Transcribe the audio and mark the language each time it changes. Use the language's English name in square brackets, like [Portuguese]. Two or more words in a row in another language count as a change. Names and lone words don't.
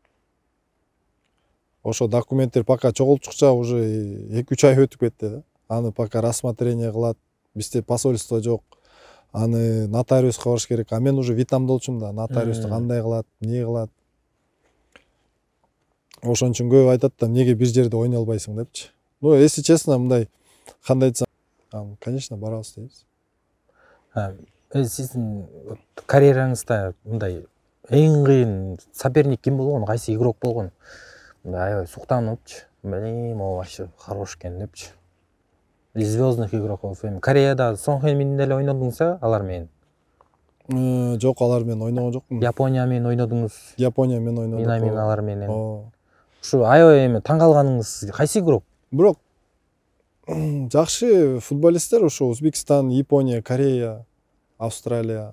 [Kyrgyz] Ошо документтер пока чогултушча уже 2-3 ай өтүп кетти да. Аны [Russian] пока рассмотрение [Kyrgyz] кылат, бизде посольство жок. Аны нотариуска барыш керек. Мен уже Вьетнамда болчумун да, нотариусту кандай кылат, эмне кылат. Ошон үчүн көп айтат да, эмнеге бир жерде ойнай албайсың депчи. [Russian] Ну, если честно, [Kyrgyz] мындай кандай айтсам, конечно, барабыз дейбиз. Сиздин карьераңызда мындай эң кыйын соперник ким болгон, кайсы игрок болгон? Аябай суктаныпчы, [Russian] блин, могу вообще хорош [Kyrgyz] экен депчи. [Russian] Из звездных игроков. [Kyrgyz] Кореяда Сон Хэнмин деле ойнодуңузбу алар менен? Жок, алар менен ойногон жокмун. Япония менен ойнодуңуз? Япония менен ойнодук. Мен алар менен. Ушу аябай эми таң калганыңыз кайсы игрок? Бирок жакшы футболисттер ушу Узбекстан, Япония, Корея, Австралия.